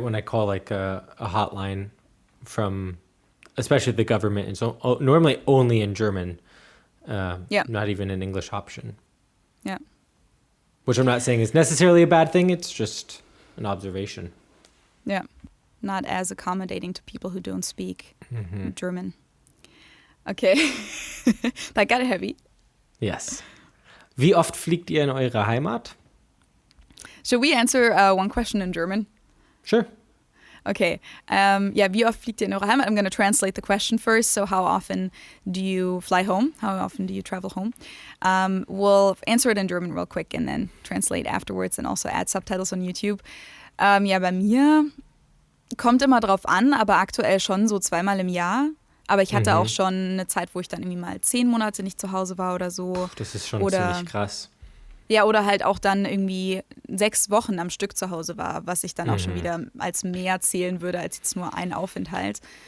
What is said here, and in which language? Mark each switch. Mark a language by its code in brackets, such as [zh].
[en] When I call like a hotline from, especially the government, it's normally only in German, not even an English option. Yeah. Which I'm not saying is necessarily a bad thing. It's just an observation. Yeah. Not as accommodating to people who don't speak German. Okay. That got heavy. Yes. [de] Wie oft fliegt ihr in eure Heimat? [en] Should we answer one question in German? Sure. Okay. [de] Wie oft fliegt ihr in eure Heimat? [en] I'm going to translate the question first. So how often do you fly home? How often do you travel home? We'll answer it in German real quick and then translate afterwards and also add subtitles on YouTube. [de] Bei mir kommt immer drauf an, aber aktuell schon so 2-mal im Jahr. Aber ich hatte auch schon eine Zeit, wo ich dann irgendwie mal 10 Monate nicht zu Hause war oder so. Das ist schon ziemlich krass. Ja, oder halt auch dann irgendwie 6 Wochen am Stück zu Hause war, was ich dann auch schon wieder als mehr zählen würde, als jetzt nur ein Aufenthalt.